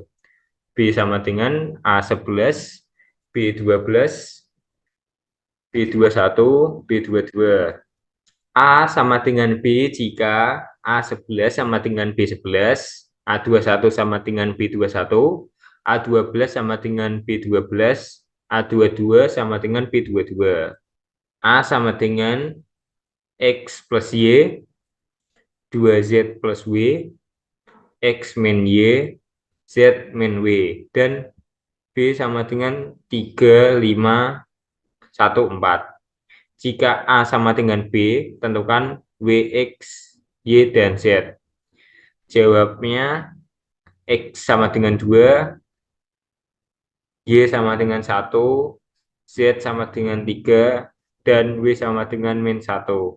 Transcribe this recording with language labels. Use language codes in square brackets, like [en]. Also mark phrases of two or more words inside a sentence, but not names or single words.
[id] B sama dengan A11, B12, B21, B22. A sama dengan B jika A11 sama dengan B11, A21 sama dengan B21, A12 sama dengan B12, A22 sama dengan B22. A sama dengan X plus Y, 2Z plus W, X min Y, Z min W, dan B sama dengan 3, 5, 1, 4. Jika A sama dengan B, tentukan W, X, Y, dan Z. Jawabnya X sama dengan 2, Y sama dengan 1, Z sama dengan 3, dan W sama dengan min 1.